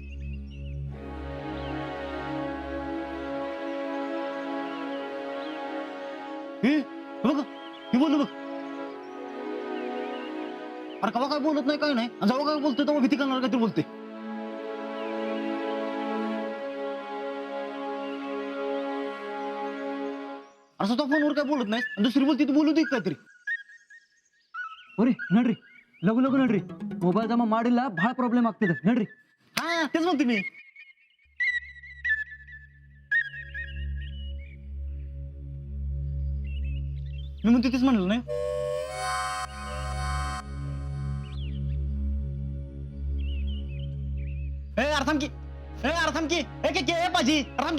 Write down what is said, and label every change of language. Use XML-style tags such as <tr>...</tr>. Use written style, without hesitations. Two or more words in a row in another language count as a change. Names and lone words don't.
<mr>बघ मी बोललो बघ. अरे कवा काय बोलत नाही काय नाही, जेव्हा काय बोलतोय तेव्हा भीती करणार काहीतरी बोलते. असं तो फोनवर काय बोलत नाही आणि दुसरी बोलते ती बोलू दे काहीतरी.</mr> <kn>ಒರಿ ನಡ್ರಿ ಲಘು ಲಘು ನಡ್ರಿ ಮೊಬೈಲ್ ಜಮಾ ಮಾಡಿಲ್ಲ ಬಹಳ ಪ್ರಾಬ್ಲಮ್ ಆಗ್ತಿದೆ ನಡ್ರಿ.</kn> <mr>हा तेच म्हणते मी. मी म्हणते तेच म्हणलं नाही. ए अरे थांब की, ए अरे थांब की, ए के पाजी अरे थांब की.</mr>